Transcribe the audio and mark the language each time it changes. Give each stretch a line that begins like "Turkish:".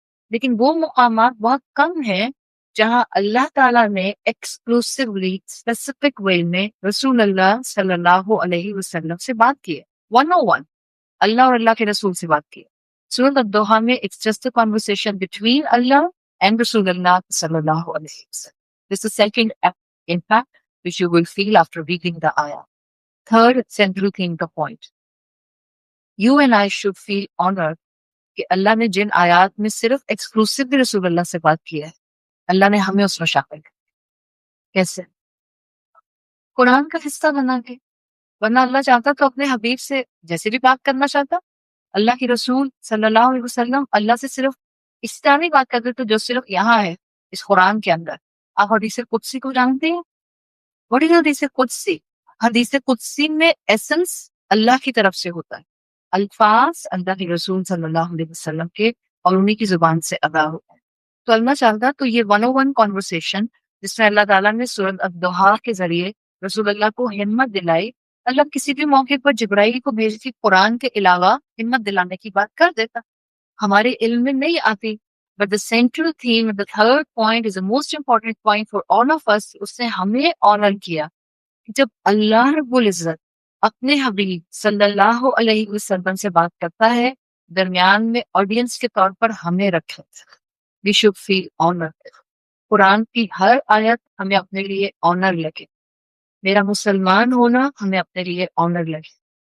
Urdu: لیکن وہ مقامات بہت کم ہیں جہاں اللہ تعالیٰ نے ایکسکلوسیولی اسپیسیفک وے میں رسول اللہ صلی اللہ علیہ وسلم سے بات کی ہے. 101 اللہ اور اللہ کے رسول سے بات کی ہے. سورۃ الدوحہ میں
English: it's just a conversation between Allah and
Urdu: رسول اللہ صلی اللہ علیہ وسلم.
English: This is the second impact which you will feel after reading the ayah. Third central theme
Urdu: کا
English: point. You and I should feel honored
Urdu: کہ اللہ نے جن آیات میں صرف ایکسکلوسیولی رسول اللہ سے بات کی ہے، اللہ نے ہمیں اس میں شامل کیا. کیسے؟ قرآن کا حصہ بنا کے. ورنہ اللہ چاہتا تو اپنے حبیب سے جیسے بھی بات کرنا چاہتا. اللہ کی رسول صلی اللہ علیہ وسلم اللہ سے صرف اس طرح نہیں بات کرتے تو جو صرف یہاں ہے اس قرآن کے اندر. آپ حدیث قدسی کو جانتے ہیں؟
English: What is
Urdu: حدیث قدسی؟ حدیث قدسی میں ایسنس اللہ کی طرف سے ہوتا ہے، الفاظ اللہ کے رسول صلی اللہ علیہ وسلم کے اور انہی کی زبان سے ادا ہوتا ہے. تو اللہ چاہتا تو یہ 101 conversation جس میں اللہ تعالیٰ نے سورۃ الدوحہ کے ذریعے رسول اللہ کو ہمت دلائی، اللہ کسی بھی موقع پر جبرائیل کو بھیج کے قرآن کے علاوہ ہمت دلانے کی بات کر دیتا. ہمارے علم میں نہیں آتی.
English: But the central theme, the third point is the most important point for all of us.
Urdu: اس نے ہمیں آنر کیا کہ جب اللہ رب العزت اپنے حبیب صلی اللہ علیہ وسلم سے بات کرتا ہے درمیان میں آڈینس کے طور پر ہمیں رکھے.
English: We should feel honored.
Urdu: قرآن کی ہر آیت ہمیں اپنے لیے آنر لگے. میرا مسلمان ہونا ہمیں اپنے لیے آنر لگے.